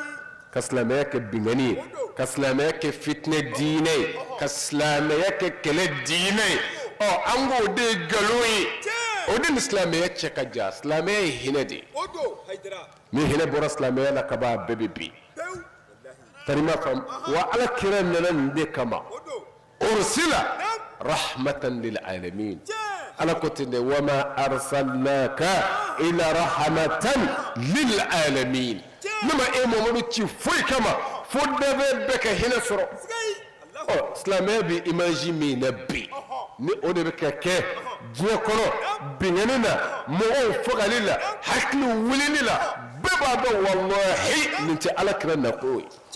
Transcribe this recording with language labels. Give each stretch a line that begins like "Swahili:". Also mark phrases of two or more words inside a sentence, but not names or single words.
Bambara: ka silamɛya kɛ bingani ye ka silamɛya kɛ fitinɛ diinɛ ye ka silamɛya kɛ kɛlɛ diinɛ ye an k'o de ye nkalon ye o de ni silamɛya cɛ ka jan silamɛya ye hinɛ de ye o do haydara ni hinɛ bɔra silamɛya la kaban a bɛɛ bɛ bin pewu wallahi tari ma faamu wa ala kira nana nin de kama o do
Arabic: أرسل رحمة للعالمين
Bambara: ala ko ten de
Arabic: وما أرسلناك إلا رحمة للعالمين
Bambara: nema e mamadu ci foyi kama fo dɛbɛ bɛɛ ka hinɛ sɔrɔ allahu silamɛya bɛ imaji min na bi ni o de bɛ ka kɛ diɲɛ kɔnɔ bingani na mɔgɔw fagali la hakili wulili la bɛɛ b'a dɔn wallahi nin tɛ ala kira nakun ye